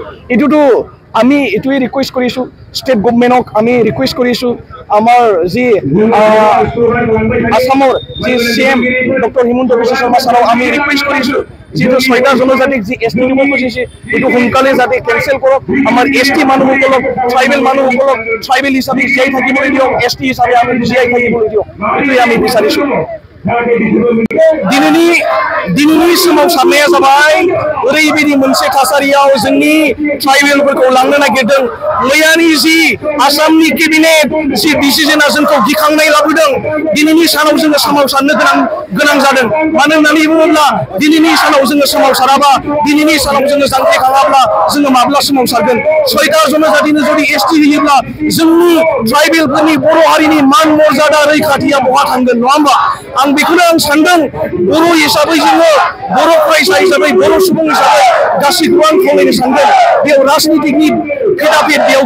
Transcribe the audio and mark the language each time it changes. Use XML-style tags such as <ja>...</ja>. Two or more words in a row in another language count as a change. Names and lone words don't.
<as>এইটোতো আমি এইটোৱে ৰিকুৱেষ্ট কৰিছোঁ</as> <en>state governmentক</en> <as>আমি ৰিকুৱেষ্ট কৰিছোঁ আমাৰ যি আসামৰ যি CM ডক্টৰ হিমন্ত বিশ্ব শৰ্মা ছাৰক আমি ৰিকুৱেষ্ট কৰিছোঁ যিটো 6টা জনজাতিক যি ST দিব খুজিছে এইটো সোনকালে যাতে কেনচেল কৰক আমাৰ ST মানুহসকলক ট্ৰাইবেল মানুহসকলক ট্ৰাইবেল হিচাপে জীয়াই থাকিবলৈ দিয়ক ST হিচাপে আমি জীয়াই থাকিবলৈ দিয়ক এইটোৱে আমি বিচাৰিছোঁ</as> <brx>दिनैनि समाव साननाया जाबाय ओरैबायदि मोनसे थासारियाव जोंनि ट्राइबेलफोरखौ लांनो नागिरदों मैयानि जि आसामनि केबिनेट जि डिसिजनआ जोंखौ गिखांनाय लाबोदों दिनैनि सानाव जोङो सोमावसारनो गोनां जादों मानो होननानै बुङोब्ला दिनैनि सानाव जोङो सोमावसाराबा दिनैनि सानाव जोङो जांख्रिखाङाब्ला जोङो माब्ला सोमावसारगोन 6टा जनजातिनो जुदि ST होयोब्ला जोंनि ट्राइबेलफोरनि बर' हारिनि मान मर्यादा रैखाथिया बहा थांगोन नङा होमबा आं बेखौनो आं सानदों बर' हिसाबै जोङो बर' फरायसा हिसाबै बर' सुबुं हिसाबै गासैखौबो आं खावलायनो सानदों बेयाव राजनितिकनि भेदाभेद बेयाव</brx>